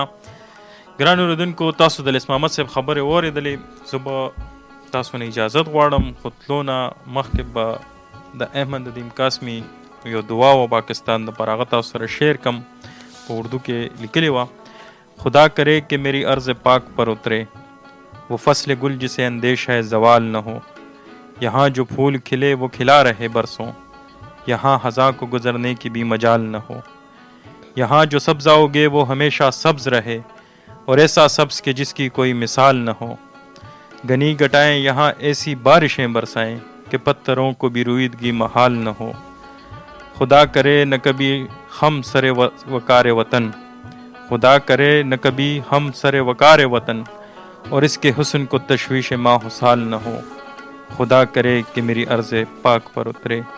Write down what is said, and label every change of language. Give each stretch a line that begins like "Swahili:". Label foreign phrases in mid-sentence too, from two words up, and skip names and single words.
Pashto: ګران اورېدونکو، تاسو د لیس محمد صاحب خبرې واورېدلې. زه به تاسو نه اجازت غواړم، خو تلو نه مخکې به د احمد ندیم قاسمی یو دعا و پاکستان دپاره هغه تاسو سره شیئر کم. په اردو کې لیکلې وه:
Urdu: خدا کرے کہ میری عرض پاک پر اترے وہ فصل گل جسے اندیش ہے زوال نہ ہو، یہاں جو پھول کھلے وہ کھلا رہے برسوں، یہاں خزاں کو گزرنے کی بھی مجال نہ ہو، یہاں جو سبز اگے وہ ہمیشہ سبز رہے اور ایسا سبز کہ جس کی کوئی مثال نہ ہو، گنی گٹائیں یہاں ایسی بارشیں برسائیں کہ پتھروں کو بھی رویدگی محال نہ ہو، خدا کرے نہ کبھی ہم سر وقار وطن، خدا کرے نہ کبھی ہم سر وقار وطن اور اس کے حسن کو تشویش ماہ حسال نہ ہو، خدا کرے کہ میری عرض پاک پر اترے.